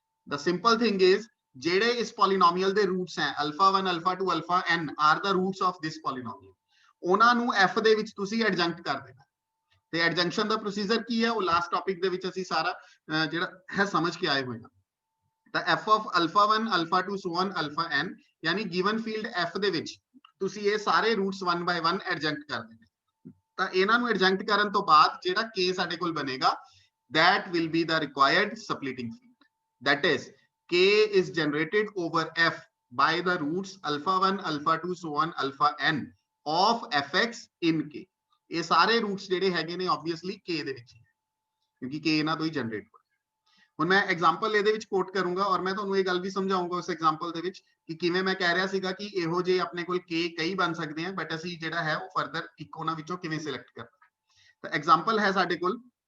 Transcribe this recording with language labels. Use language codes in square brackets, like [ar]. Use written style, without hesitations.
[en] the simple thing is [pa] ਜਿਹੜੇ ਇਸ polynomial ਦੇ ਰੂਟਸ ਹੈ [en] alpha 1 alpha 2 alpha n are the roots of this polynomial। [pa] ਉਹਨਾਂ ਨੂੰ f ਦੇ ਵਿੱਚ ਤੁਸੀਂ ਐਡਜੰਕਟ ਕਰ ਦੇਣਾ। ਤੇ ਐਡਜੰਕਸ਼ਨ ਦਾ ਪ੍ਰੋਸੀਜਰ ਕੀ ਹੈ ਉਹ ਲਾਸਟ ਟੌਪਿਕ ਦੇ ਵਿੱਚ ਅਸੀਂ ਸਾਰਾ ਜਿਹੜਾ ਹੈ ਸਮਝ ਕੇ ਆਏ ਹੋਏ ਹਾਂ। ਤਾਂ f of alpha 1 alpha 2 so on alpha n ਯਾਨੀ ਗਿਵਨ ਫੀਲਡ f ਦੇ ਵਿੱਚ ਤੁਸੀਂ ਇਹ ਸਾਰੇ ਰੂਟਸ 1 by 1 ਐਡਜੰਕਟ ਕਰ ਦੇਣੇ। ਤਾਂ ਇਹਨਾਂ ਨੂੰ ਐਡਜੰਕਟ ਕਰਨ ਤੋਂ ਬਾਅਦ ਜਿਹੜਾ k ਸਾਡੇ ਕੋਲ ਬਣੇਗਾ [en] that will be the required splitting field. That is, K is generated over F by the roots alpha 1, alpha 2, so on alpha n of fx in K. [hi] ये सारे रूट्स [pa] ਜਿਹੜੇ ਹੈਗੇ ਨੇ obviously K ਦੇ ਵਿੱਚ ਕਿਉਂਕਿ K ਇਹਨਾਂ ਤੋਂ ਹੀ ਜਨਰੇਟ ਹੋ ਹੁਣ ਮੈਂ ਐਗਜ਼ਾਮਪਲ ਇਹਦੇ ਵਿੱਚ ਕੋਟ ਕਰੂੰਗਾ ਔਰ ਮੈਂ ਤੁਹਾਨੂੰ ਇਹ ਗੱਲ ਵੀ ਸਮਝਾਉਂਗਾ ਉਸ ਐਗਜ਼ਾਮਪਲ ਦੇ ਵਿੱਚ ਕਿ ਕਿਵੇਂ ਮੈਂ ਕਹਿ ਰਿਹਾ ਸੀਗਾ ਕਿ ਇਹੋ ਜਿਹੇ ਆਪਣੇ ਕੋਲ K ਕਈ ਬਣ ਸਕਦੇ ਆ ਬਟ ਅਸੀਂ ਜਿਹੜਾ ਹੈ ਉਹ ਫਰਦਰ ਇੱਕ ਉਹਨਾਂ ਵਿੱਚੋਂ ਕਿਵੇਂ ਸਿਲੈਕਟ ਕਰਨਾ ਤਾਂ ਐਗਜ਼ਾਮਪਲ ਹੈ ਸਾਡੇ ਕੋਲ